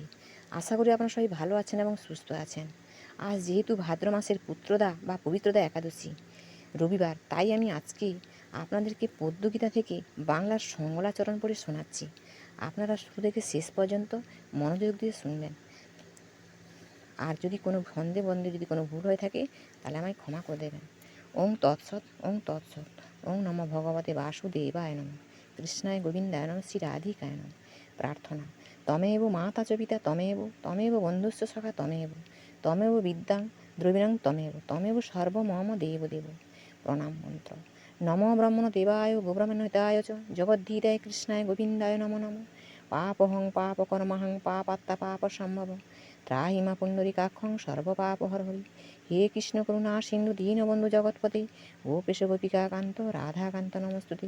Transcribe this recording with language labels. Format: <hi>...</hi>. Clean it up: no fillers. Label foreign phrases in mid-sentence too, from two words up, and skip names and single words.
<bn>আশা করি আপনারা সবাই ভালো আছেন এবং সুস্থ আছেন। আজ যেহেতু ভাদ্র মাসের পুত্রদা বা পবিত্রদা একাদশী রবিবার, তাই আমি আজকে আপনাদেরকে পদ্মগীতা থেকে বাংলার মঙ্গলাচরণ পড়ে শোনাচ্ছি। আপনারা শুরু থেকে শেষ পর্যন্ত মনোযোগ দিয়ে শুনবেন। আর যদি কোনো ছন্দে বন্দে যদি কোনো ভুল হয়ে থাকে তাহলে আমায় ক্ষমা করে দেবেন।</bn> <sa>ওং তৎসৎ, ওং তৎসৎ, ওং নমঃ ভগবতে বাসুদেবায় নমঃ, কৃষ্ণায় গোবিন্দায় নমঃ, শ্রী রাধিকায় নমঃ। প্রার্থনা। তমেব মাতা চ পিতা তমেব, তমেব বন্ধুশ্চ সখা তমেব, তমেব বিদ্যাং দ্রবিণং তমেব, তমেব সর্বমম দেব দেব।</sa> <bn>প্রণাম মন্ত্র।</bn> <sa>নমো ব্রহ্মণ দেবায় গোব্রাহ্মণ হিতায় চ, জগদ্ধিতায় কৃষ্ণায় গোবিন্দায় নমো নমঃ। পাপহং পাপকর্মহং পাপাত্তা পাপ সম্ভব, ত্রাহিমা পুণ্ডরীকাক্ষং সর্বপাপহর হরি। হে কৃষ্ণ করুণা সিন্ধু দীনবন্ধু জগৎপতে, গোপেশ গোপিকাকান্ত রাধাকান্ত নমস্তুতে।</sa>